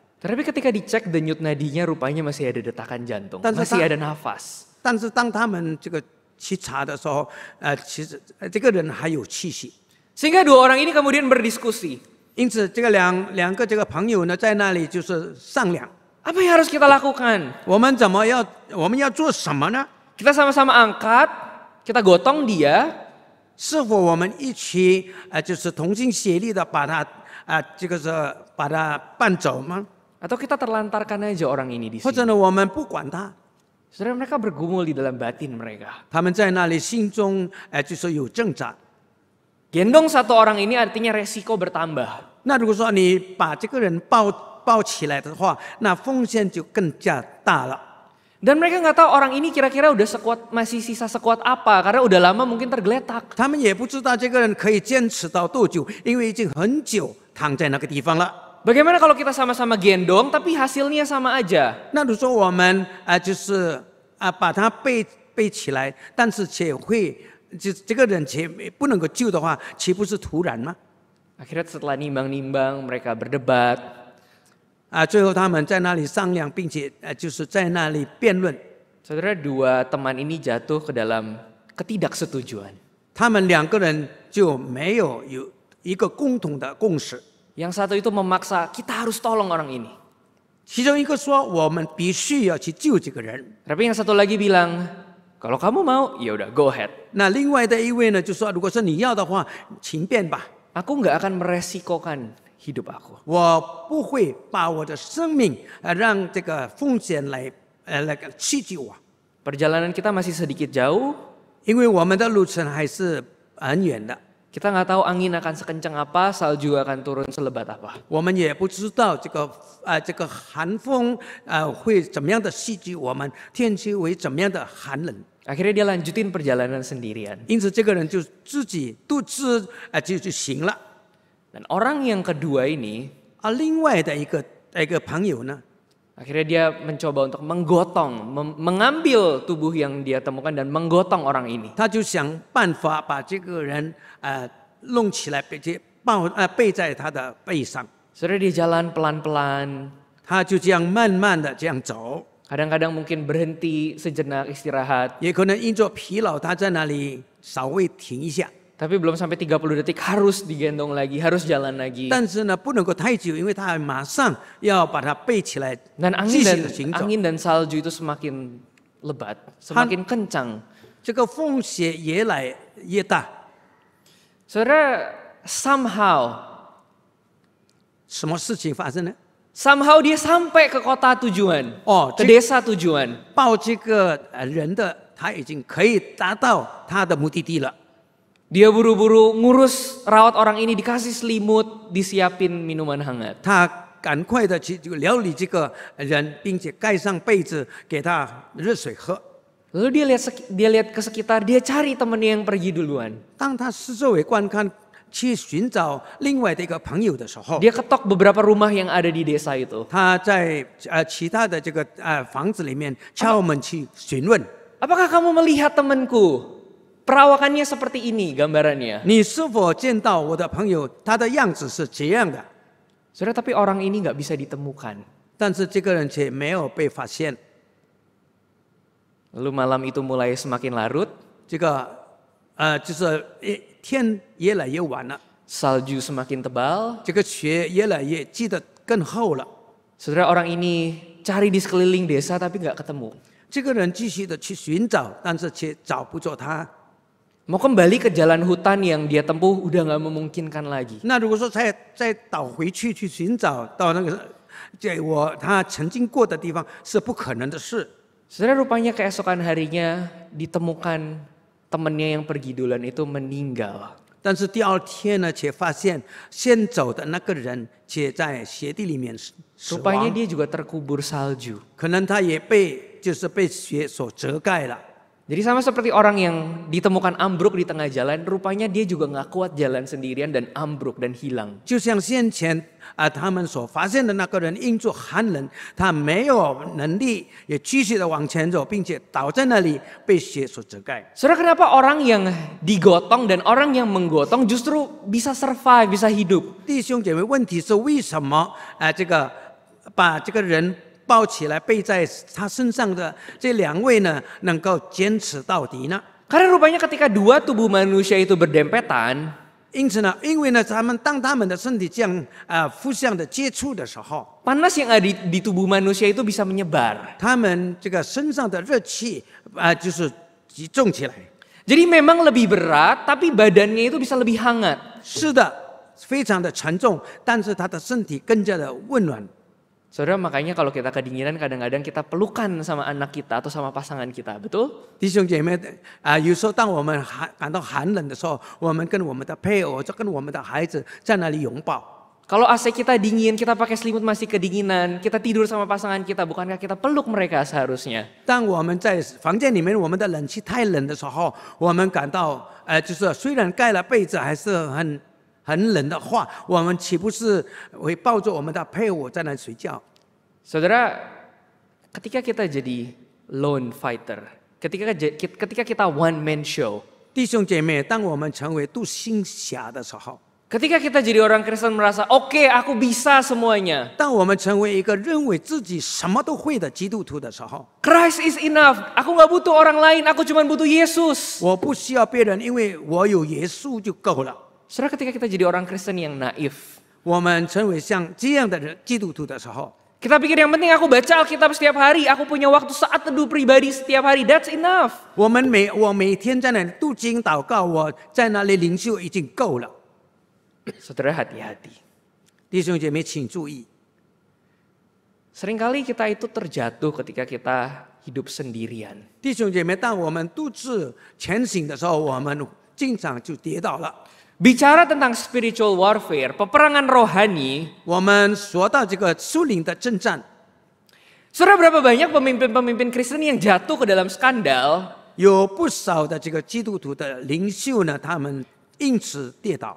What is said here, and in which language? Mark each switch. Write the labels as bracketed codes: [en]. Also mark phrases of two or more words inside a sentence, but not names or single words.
[id] Tapi ketika dicek denyut nadinya rupanya masih ada detakan jantung, Dan masih ada nafas. [zh] 但是当他们这个去查的时候，其实这个人还有气息。 [id] Sehingga dua orang ini kemudian berdiskusi. [zh] 因此，这个两个这个朋友呢，在那里就是商量， [id] Apa yang harus kita lakukan? [zh] 我们要做什么呢？ [id] Kita sama-sama angkat, kita gotong dia, [zh] 是否我们一起就是同心协力的把他这个是把他搬走吗？ [id] atau kita terlantarkan aja orang ini di [zh] 或 [id] sini? [zh] 者呢，我们不管他？ [id] Saudara, mereka bergumul di dalam batin mereka. [zh] 他们在那里心中就是有挣扎。 [id] Gendong satu orang ini artinya resiko bertambah. [zh] 那如果说你把这个人抱起来的话，那风险就更加大了。 [id] Dan mereka nggak tahu orang ini kira-kira masih sisa sekuat apa karena udah lama mungkin tergeletak. [zh] 他们也不知道这个人可以坚持到多久，因为已经很久躺在那个地方了。 [id] Bagaimana kalau kita sama-sama gendong tapi hasilnya sama aja? [zh] 那如果说我们就是把他背起来，但是却会这个人却不能够救的话，岂不是徒然吗？ [id] Akhirnya setelah nimbang-nimbang mereka berdebat. [zh] 最后他们在那里商量，并且就是在那里辩论。 [id] Saudara, dua teman ini jatuh ke dalam ketidaksetujuan. [zh] 他们两个人就没有一个共同的共识。 [id] Yang satu itu memaksa kita harus tolong orang ini. [zh] 其中一个说我们必须要去救这个人， [id] Tapi yang satu lagi bilang, kalau kamu mau, ya udah [en] go ahead. [zh] 那另外的一位呢就说，如果是你要的话，请便吧， [id] Aku nggak akan meresikokan hidup aku. [zh] 我不会把我的生命让这个风险来刺激我， [id] Perjalanan kita masih sedikit jauh. [zh] 因为我们的路程还是很远的， [id] Kita nggak tahu angin akan sekencang apa, salju akan turun selebat apa. [zh] 我们也不知道这个寒风会怎么样的袭击我们，天气会怎么样的寒冷。 [id] Akhirnya dia lanjutin perjalanan sendirian. [zh] 因此，这个人就自己独自就行了。 [id] Dan orang yang kedua ini, [zh] 另外的一个朋友呢， [id] akhirnya dia mencoba untuk menggotong, mengambil tubuh yang dia temukan dan menggotong orang ini. [zh] 他就想办法把这个人弄起来，并且背在他的背上。 [id] Saudara, dia jalan pelan-pelan. [zh] 他就这样慢慢的这样走， [id] Kadang-kadang mungkin berhenti sejenak istirahat. [zh] 也可能因着疲劳，他在那里稍微停一下。 [id] Tapi belum sampai 30 detik harus digendong lagi, harus jalan lagi. [zh] 但是呢，不能够太久，因为他马上要把它背起来， [id] Dan [zh] 继续的行走。 [id] angin dan salju itu semakin lebat, semakin kencang. [zh] 这个风雪越来越大。 [id] Saudara, somehow [zh] 什么事情发生呢？ [id] dia sampai ke kota tujuan, ke jadi- desa tujuan. [zh] 抱这个人的，他已经可以达到他的目的地了。 [id] Dia buru-buru ngurus rawat orang ini, dikasih selimut, disiapin minuman hangat. [zh] 他赶快的去料理这个人，并且盖上被子，给他热水喝。 [id] Lalu dia lihat ke sekitar, dia cari temennya yang pergi duluan. [zh] 当他四周围观看去寻找另外的一个朋友的时候， [id] dia ketok beberapa rumah yang ada di desa itu. [zh] 他在其他的这个房子里面敲门去询问， [id] Apakah kamu melihat temanku? Perawakannya seperti ini gambarannya. [zh] 你是否见到我的朋友？他的样子是这样的， [id] Saudara, tapi orang ini nggak bisa ditemukan. [zh] 但是这个人却没有被发现。 [id] Lalu malam itu mulai semakin larut, [zh] 这个就是天越来越晚了， [id] salju semakin tebal. [zh] 这个雪越来越积得更厚了。 [id] Saudara, orang ini cari di sekeliling desa tapi nggak ketemu. [zh] 这个人继续的去寻找，但是却找不着他。 [id] Mau kembali ke jalan hutan yang dia tempuh udah nggak memungkinkan lagi. [zh] 那如果说再倒回去寻找到那个他曾经过的地方，是不可能的事。 [id] Saudara, rupanya keesokan harinya ditemukan temannya yang pergi duluan itu meninggal. [zh] 但是第二天呢，却发现先走的那个人却在雪地里面死 [id] Rupanya [zh] 亡， [id] dia juga terkubur salju. [zh] 可能他也被雪所遮盖了。 [id] Jadi sama seperti orang yang ditemukan ambruk di tengah jalan, rupanya dia juga nggak kuat jalan sendirian dan ambruk dan hilang. [zh] 就像先前他们所发现的那个人，因着寒冷，他没有能力也继续的往前走，并且倒在那里被雪所遮盖。 [id] Saudara, kenapa orang yang digotong dan orang yang menggotong justru bisa survive, bisa hidup? [zh] 弟兄姐妹，问题是为什么把这个人抱起来背在他身上的这两位呢，能够坚持到底呢？ [id] Karena rupanya ketika dua tubuh manusia itu berdempetan, [zh] 因此呢，因为呢，当他们的身体这样互相的接触的时候， [id] panas yang ada di tubuh manusia itu bisa menyebar. [zh] 他们这个身上的热气就是集中起来。 [id] Jadi memang lebih berat, tapi badannya itu bisa lebih hangat. [zh] 是的，非常的沉重，但是他的身体更加的温暖。 [id] Saudara, makanya kalau kita kedinginan kadang-kadang kita pelukan sama anak kita atau sama pasangan kita, betul? [zh] 弟兄姐妹有时候当我们感到寒冷的时候，我们跟我们的配偶，就跟我们的孩子在那里拥抱。 [id] Kalau AC kita dingin, kita pakai selimut masih kedinginan, kita tidur sama pasangan kita, bukankah kita peluk mereka seharusnya? [zh] 当我们在房间里面，我们的冷气太冷的时候，我们感到就是虽然盖了被子，还是很冷的话，我们岂不是会抱着我们的配偶在那睡觉？ [id] Saudara, ketika kita jadi [en] lone fighter, [id] ketika kita [en] one man show, [zh] 弟兄姐妹，当我们成为独行侠的时候， [id] ketika kita jadi orang Kristen merasa, oke, aku bisa semuanya. [zh] 当我们成为一个认为自己什么都会的基督徒的时候， [en] Christ is enough. [id] Aku nggak butuh orang lain, aku cuma butuh Yesus. [zh] 我不需要别人，因为我有耶稣就够了。 [id] Saudara, ketika kita jadi orang Kristen yang naif, [zh] 我们成为像这样的人基督徒的时候， [id] kita pikir yang penting aku baca Alkitab setiap hari, aku punya waktu saat teduh pribadi setiap hari, [en] that's enough. [zh] 我每天在那里读经祷告，我在那里领袖已经够了。 [id] Saudara, hati-hati. [zh] 弟兄姐妹，请注意， [id] Seringkali kita itu terjatuh ketika kita hidup sendirian. [zh] 弟兄姐妹，当我们独自前行的时候，我们经常就跌倒了。 [id] Bicara tentang [en] spiritual warfare, [id] peperangan rohani, [zh] 我们说到这个属灵的征战， [id] saudara, berapa banyak pemimpin-pemimpin Kristen yang jatuh ke dalam skandal [zh] 有不少的这个基督徒的领袖呢，他们因此跌倒，